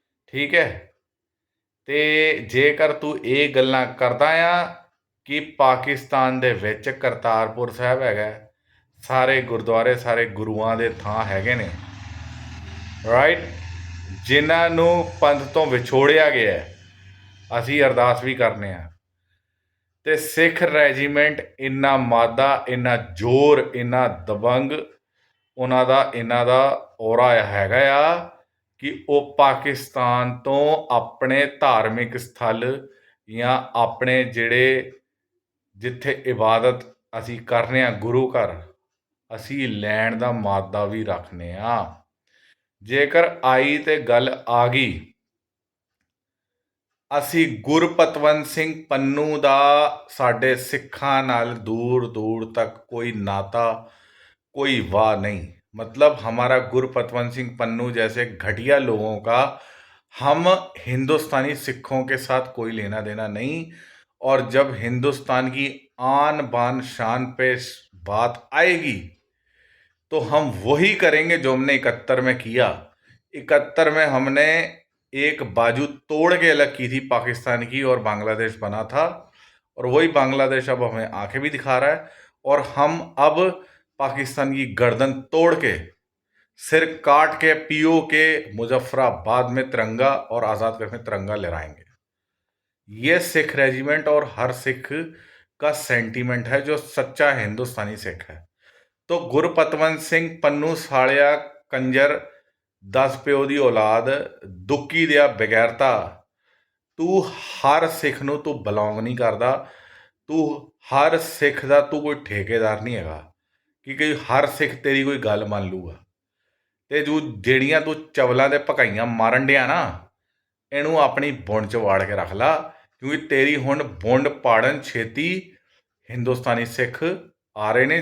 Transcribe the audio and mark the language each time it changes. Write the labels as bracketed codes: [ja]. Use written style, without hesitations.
[pa] ठीक है, ते जेकर तू ये गल्लां करदा आ कि पाकिस्तान दे विच करतारपुर साहब हैगा, सारे गुरुद्वारे सारे गुरुआं दे थां हैगे ने, राइट, जिन्हां नूं पंथ तो विछोड़िया गया है। ਅਸੀਂ ਅਰਦਾਸ ਵੀ ਕਰਨੇ ਆ ਤੇ ਸਿੱਖ ਰੈਜੀਮੈਂਟ ਇੰਨਾ ਮਾਦਾ, ਇੰਨਾ ਜ਼ੋਰ, ਇੰਨਾ ਦਬੰਗ ਇਹਨਾਂ ਦਾ ਔਰਾ ਹੈਗਾ ਆ ਕਿ ਉਹ ਪਾਕਿਸਤਾਨ ਤੋਂ ਆਪਣੇ ਧਾਰਮਿਕ ਸਥਲ ਜਾਂ ਆਪਣੇ ਜਿਹੜੇ ਜਿੱਥੇ ਇਬਾਦਤ ਅਸੀਂ ਕਰਨੇ ਆ ਗੁਰੂ ਘਰ, ਅਸੀਂ ਲੈਣ ਦਾ ਮਾਦਾ ਵੀ ਰੱਖਨੇ ਆ। ਜੇਕਰ ਆਈ ਤੇ ਗੱਲ ਆ ਗਈ, ਅਸੀਂ ਗੁਰਪਤਵੰਤ ਸਿੰਘ ਪੰਨੂ ਦਾ ਸਾਡੇ ਸਿੱਖਾਂ ਨਾਲ [hi] दूर दूर तक कोई नाता, कोई वाह नहीं। मतलब हमारा गुरपतवंत सिंह पन्नू जैसे घटिया लोगों का हम हिंदुस्तानी सिखों के साथ कोई लेना देना नहीं। और जब हिंदुस्तान की आन बान शान पे बात आएगी तो हम वही करेंगे जो हमने 71 में किया। 71 में हमने एक बाजू तोड़ के अलग की थी पाकिस्तान की और बांग्लादेश बना था, और वही बांग्लादेश अब हमें आंखें भी दिखा रहा है। और हम अब पाकिस्तान की गर्दन तोड़ के, सिर काट के पीओ के मुजफ्फराबाद में तिरंगा और आज़ाद कश्मीर तिरंगा लहराएंगे। ये सिख रेजिमेंट और हर सिख का सेंटीमेंट है जो सच्चा हिंदुस्तानी सिख है। [pa] तो गुरपतवंत सिंह पन्नू सालिया कंजर 10 ਪਿਓ ਦੀ औलाद दुक्की दिया बगैरता, तू हर सिख ਨੂੰ ਤੂੰ ਬਿਲੋਂਗ ਨਹੀਂ ਕਰਦਾ। तू हर सिख ਦਾ ਤੂੰ ਕੋਈ ਠੇਕੇਦਾਰ ਨਹੀਂ ਹੈਗਾ ਕਿ ਹਰ ਸਿੱਖ ਤੇਰੀ ਕੋਈ ਗੱਲ ਮੰਨ ਲੂਗਾ। ਤੇ ਜਿਹੜੀਆਂ ਤੂੰ ਚਵਲਾਂ ਦੇ ਭਕਾਈਆਂ ਮਾਰਨ ਡਿਆ ਨਾ, ਇਹਨੂੰ ਆਪਣੀ ਬੁੰਡ 'ਚ ਵਾੜ ਕੇ ਰੱਖ ਲਾ, ਕਿਉਂਕਿ ਤੇਰੀ ਹੁਣ ਬੁੰਡ ਪਾੜਨ ਛੇਤੀ ਹਿੰਦੁਸਤਾਨੀ ਸਿੱਖ ਆ ਰਹੇ ਨੇ।